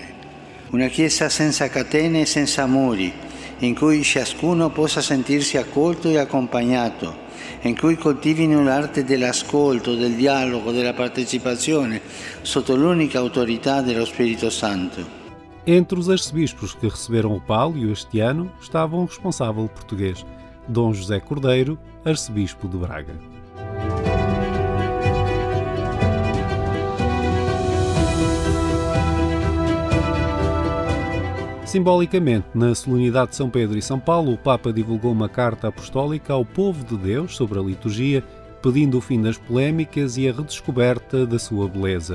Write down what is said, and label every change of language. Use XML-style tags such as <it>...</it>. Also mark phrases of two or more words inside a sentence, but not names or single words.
<it>Una Chiesa senza catene e senza muri, in cui ciascuno possa sentirsi accolto e accompagnato, in cui coltivino l'arte dell'ascolto, del dialogo, della partecipazione, sotto l'unica autorità dello Spirito Santo.</it> <pt>Entre os arcebispos que receberam o pálio este ano estava um responsável português, Dom José Cordeiro, arcebispo de Braga. Simbolicamente, na solenidade de São Pedro e São Paulo, o Papa divulgou uma carta apostólica ao povo de Deus sobre a liturgia, pedindo o fim das polémicas e a redescoberta da sua beleza.</pt>